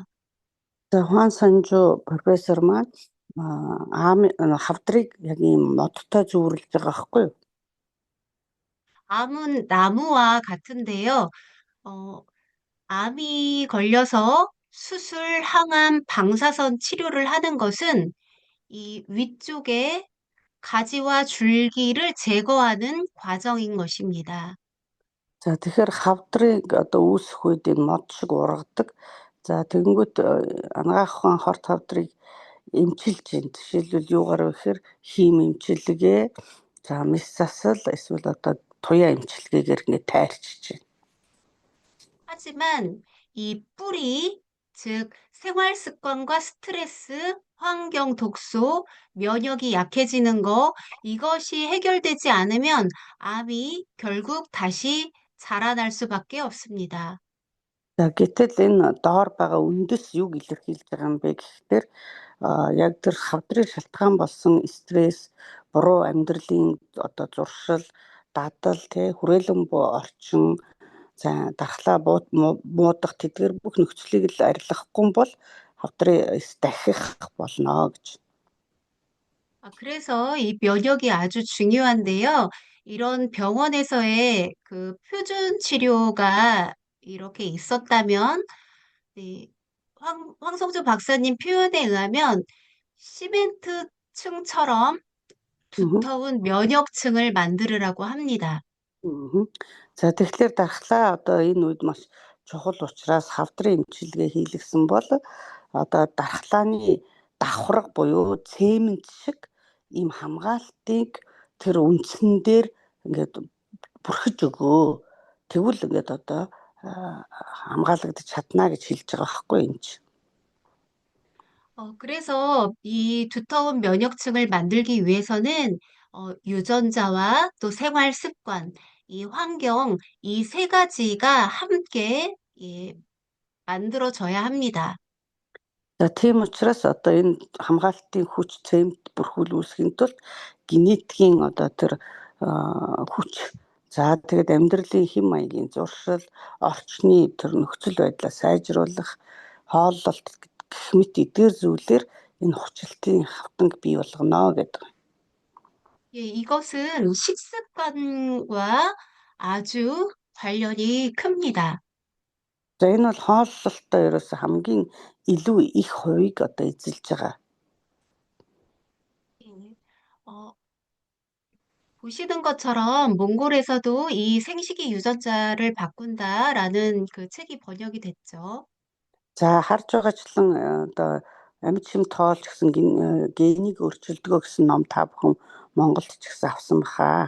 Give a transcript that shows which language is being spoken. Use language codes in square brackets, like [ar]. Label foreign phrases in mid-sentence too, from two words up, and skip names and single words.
[mn] За Хуан Санжу профессор маань хавдрыг яг ийм модтой зүүрлж байгаа байхгүй юу? [ko] 암은 나무와 같은데요. 암이 걸려서 수술, 항암, 방사선 치료를 하는 것은 이 위쪽에 가지와 줄기를 제거하는 과정인 것입니다. [mn] За тэгэхээр хавдрыг одоо үүсэх үед энэ мод шиг ургадаг. За тэгэнгүүт анагаахын хорт хавдрыг эмчилж байна. Жишээлбэл юугаар вэ гэхээр хим эмчилгээ, за мис засал эсвэл одоо туяа эмчилгээгээр ингэ тайрчиж байна. [ko] 하지만 이 뿌리, 즉 생활 습관과 스트레스, 환경 독소, 면역이 약해지는 거, 이것이 해결되지 않으면 암이 결국 다시 자라날 수밖에 없습니다. [mn] За гэтэл энэ доор байгаа үндэс юг илэрхийлж байгаа юм бэ гэхээр яг тэр хавдрын шалтгаан болсон стресс, буруу амьдралын одоо зуршил, дадал, хүрээлэн буй орчин, за дархлаа муудах тэдгээр бүх нөхцөлийг л арилгахгүй бол хавдрын эс дахих болно гэж. [ko] 그래서 이 면역이 아주 중요한데요. 이런 병원에서의 그 표준 치료가 이렇게 있었다면, 네, 황성주 박사님 표현에 의하면 시멘트층처럼 음. 두터운 면역층을 만들으라고 합니다. 음. [mn] За тэгэхээр дархлаа одоо энэ үед маш чухал учраас хавдрын эмчилгээ хийлгсэн бол одоо дархлааны давхарга буюу цемент шиг ийм хамгаалтыг тэр үндсэн дээр ингээд бүрхэж өгөө. Тэгвэл ингээд одоо хамгаалагдаж чадна гэж хэлж байгаа байхгүй энэ чинь. [ko] 그래서 이 두터운 면역층을 만들기 위해서는 유전자와 또 생활 습관, 이 환경, 이 세 가지가 함께 예, 만들어져야 합니다. [mn] За тийм учраас одоо энэ хамгаалтын хүч цемент бүрхүүлүүлэхийн тулд генетикийн одоо тэр хүч за тэгээд амьдралын хэм маягийн зуршил, орчны тэр нөхцөл байдлаа сайжруулах, хооллолт гэх мэт эдгээр зүйлээр энэ хүчлэлтийн хавтанг бий болгоно гэдэг. [ko] 예, 이것은 식습관과 아주 관련이 큽니다. [mn] За энэ бол хооллолттой ерөөсө хамгийн илүү их хувийг одоо эзэлж байгаа. [ko] 예, 어, 보시는 것처럼 몽골에서도 이 생식기 유전자를 바꾼다라는 그 책이 번역이 됐죠. [mn] За харж байгаачлан одоо амьд шим тоолч гэсэн генийг өөрчилдөгөө гэсэн ном та бүхэн Монголд ч гэсэн авсан баха.